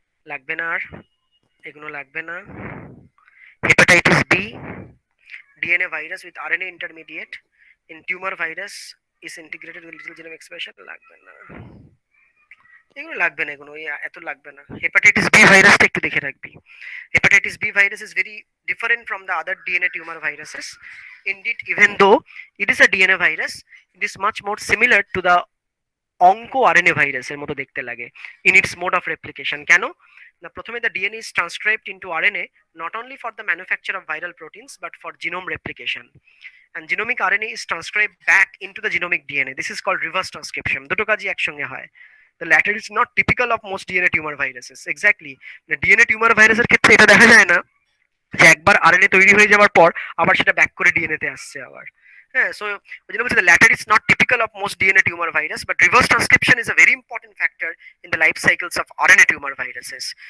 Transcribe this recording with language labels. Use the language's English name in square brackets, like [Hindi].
[Bangla] লাগবে না আর, এগুলো লাগবে না। [English] hepatitis B, DNA virus with RNA intermediate in tumour virus is integrated with little genome expression, [Bangla] লাগবে না, এগুলো লাগবে না, এগুলো এত লাগবে না। হেপাটাইটিস বি ভাইরাসটা একটু দেখে রাখবি। [English] hepatitis B virus is very different from the other DNA tumour viruses, indeed even though it is a DNA virus, it is much more similar to the onco RNA [Bangla] ভাইরাসের মতো দেখতে লাগে [English] in its mode of replication। [Bangla] কেন না, প্রথমে [English] the DNA is transcribed into RNA not only for the manufacture of viral proteins but for genome replication, and genomic RNA is transcribed back into the genomic DNA. This is called reverse transcription, [Bangla] দুটো কাজই একসঙ্গে হয়। [English] The latter is not typical of most DNA tumor viruses. [Bangla] Exactly, DNA tumour ভাইরাসের ক্ষেত্রে এটা দেখা যায় না যে একবার আরএনএ তৈরি হয়ে যাওয়ার পর আবার সেটা ব্যাক করে ডিএনএ তে আসছে আবার। হ্যাঁ, সো ওই জন্য বলছি [English] the latter is not typical of most DNA tumor virus, but reverse transcription is a very important factor in the life cycles of RNA tumor viruses.